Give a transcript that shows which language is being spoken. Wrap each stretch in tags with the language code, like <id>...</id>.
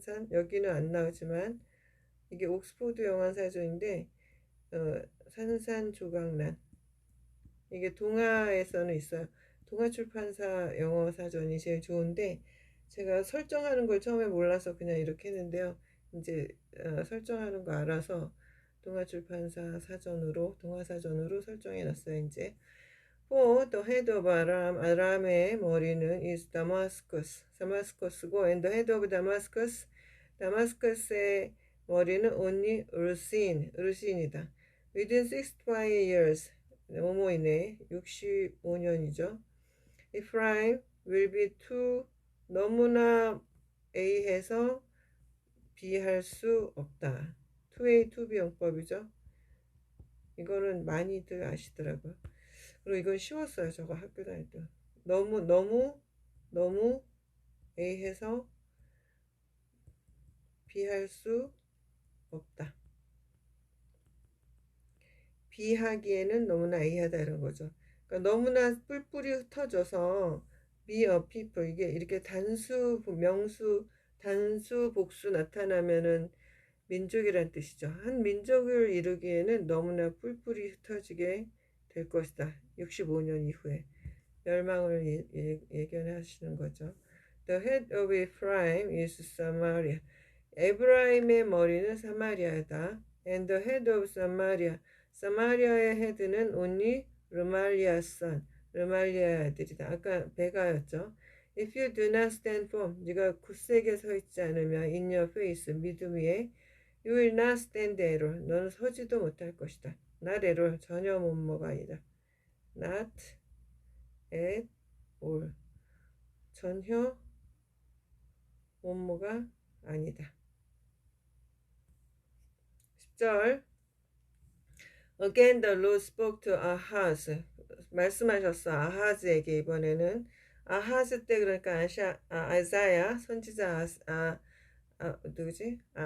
<ko>여기는 안 나오지만 이게 옥스포드 영어사전인데 산산조각난, 이게 동아에서는 있어요. 동아출판사 영어사전이 제일 좋은데 제가 설정하는 걸 처음에 몰라서 그냥 이렇게 했는데요. 이제 설정하는 거 알아서 동아출판사 동아사전으로 설정해 놨어요.</ko> <en>이제 For the head of 아람의 머리는 is 다마스커스고, and the head of 다마스커스의 머리는 only 르신이다. Within 65 years, 모모이네 65년이죠.</en> <ko>Ephraim will be too, 너무나 A해서 B 할 수 없다. 2A, 2B 용법이죠. 이거는 많이들 아시더라고요. 그리고 이건 쉬웠어요. 저거 학교 다닐 때. 너무 A해서 B 할 수 없다. B 하기에는 너무나 A하다 이런 거죠. 그러니까 너무나 뿔뿔이 흩어져서 be a people, 이게 이렇게 명수, 단수, 복수 나타나면은 민족이란 뜻이죠. 한 민족을 이루기에는 너무나 뿔뿔이 흩어지게 될 것이다. 65년 이후에 멸망을 예견하시는 거죠.</ko> <en>The head of Ephraim is Samaria.</en> <ko>에브라임의 머리는 사마리아다.</ko> <en>And the head of Samaria.</en> <ko>사마리아의 헤드는 only 르말리아's son. 르말리아의 아들이다. 아까 베가였죠.</ko> <en>If you do not stand firm, 네가 굳세게 서 있지 않으면 in your face, 믿음 위에 you will not stand at all.</en> <ko>너는 서지도 못할 것이다.</ko> <en>Not at all. 전혀 못모가 아니다. Not at all.</en> <ko>전혀 못모가 아니다. 10절.</ko> <en>Again the Lord spoke to Ahaz.</en> <ko>말씀하셨어. 아하즈에게 이번에는. 아하즈 때 그러니까 아이사야 선지자 누구지?</ko>